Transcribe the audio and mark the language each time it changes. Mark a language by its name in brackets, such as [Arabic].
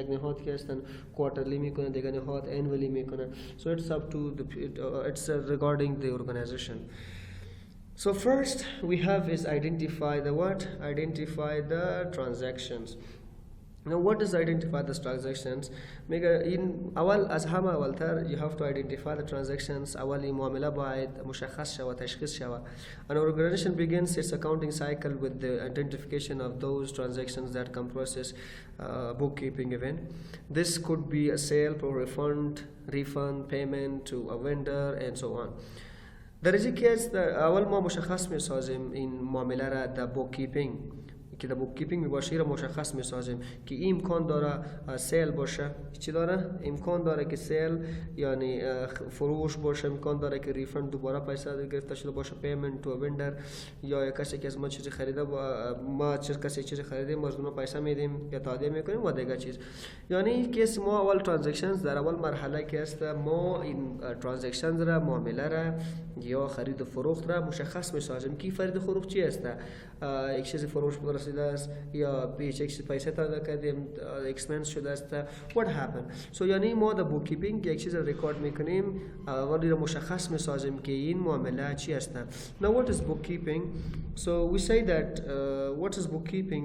[Persian] یک نهاد که هستن کوارترلی میکنه، دیگه نهاد انولی میکنه. [English] So it's up to it's regarding the organization. So first we have is identify the transactions. Now what is identify the transactions? In [Persian] از همه اولتر [English] you have to identify the transactions. [Persian] اولی معامله باید مشخص شود، تشخیص شود. [English] An organization begins its accounting cycle with the identification of those transactions that comprises bookkeeping event. This could be a sale or refund, payment to a vendor, and so on. [Persian] در این کیس اول ما مشخص می‌سازیم این معامله را در bookkeeping که در بوککیپینگ میباشه را مشخص میسازیم که این امکان داره سیل باشه. چی داره؟ امکان داره که سیل یعنی فروش باشه، امکان داره که ریفند دوباره پیسه گرفته شده باشه، پیمنت تو وندر، یا کسی که از ما چیزی خریده کسی چیزی خریده ما از اون پیسه میدیم یا تادیه میکنیم و دیگه چیز. یعنی کیس ما اول ترانزکشنز در اول مرحله که است ما این ترانزکشنز را، معامله را یا خرید و فروخت را مشخص میسازیم که خرید و فروخت چی است. یک چیزی فروش رسیده است یا یک چیزی پیسه داده کردیم، اکسپنس شده است. [English] what happened. [Persian] So یعنی ما در بوککیپینگ یک چیز رکورد میکنیم، ولی را مشخص میسازیم که این معامله چی است. [English] Now what is bookkeeping? So we say that what is bookkeeping?